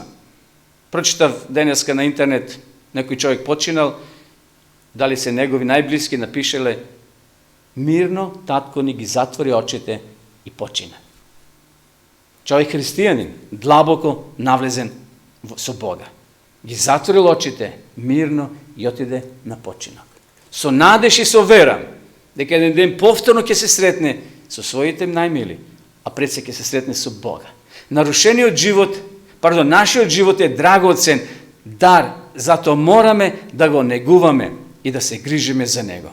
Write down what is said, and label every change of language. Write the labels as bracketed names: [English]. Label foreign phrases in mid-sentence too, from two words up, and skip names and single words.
[Macedonian] Прочитав денеска на интернет, некој човек починал, дали се негови најблиски, напишеле: мирно татко ни ги затвори очите и почина. Човек христијанин, длабоко навлезен со Бога. Ги затворил очите, мирно и отиде на починок. Со надеж и со вера, дека еден ден повторно ќе се сретне со своите најмили, а пред се ќе се сретне со Бога. Нашиот живот е драгоцен дар, затоа мораме да го негуваме и да се грижиме за него.